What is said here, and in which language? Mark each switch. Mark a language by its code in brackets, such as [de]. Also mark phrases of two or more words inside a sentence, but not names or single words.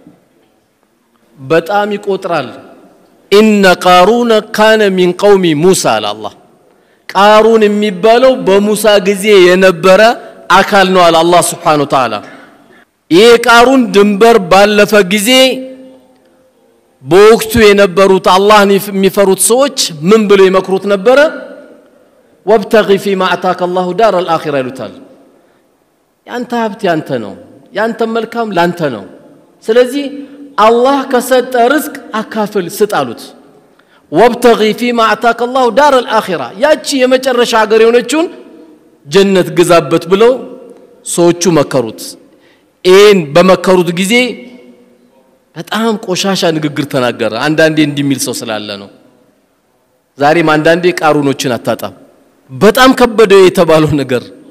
[am] በጣም ይቆጥራል [ar] إن قارون كان من قوم موسى [am] አላህ ቃሩን የሚባለው በሙሳ ጊዜ የነበረ አካል ነው አለ አላህ [ar] سبحانه وتعالى [am] ይሄ ቃሩን ድንበር ባለፈ ጊዜ በወቅቱ የነበሩት አላህን የሚፈሩት ሰዎች ምን ብለው ይመክሩት ነበር [ar] وابتغي فيما اتاك الله دار الاخره [am] ይሉታል ያንተ ሀብት ያንተ ነው ያንተ መልካም ላንተ ነው ስለዚህ አላህ ከሰጠ ርዝቅ አካፍል ስጣሉት [ar] وابتغي فيما اتاك الله دار الاخره [am] ያቺ የመጨረሻ ሀገር የሆነችውን ጀነት ግዛበት ብለው ሰዎቹ መከሩት ኤን በመከሩት ጊዜ በጣም ቆሻሻ ንግግር ተናገረ አንዳንዴ እንዲሚል ሰው ስላለ ነው ዛሬም አንዳንዴ ቃሩኖችን አታጣም በጣም ከበደ የተባለው ነገር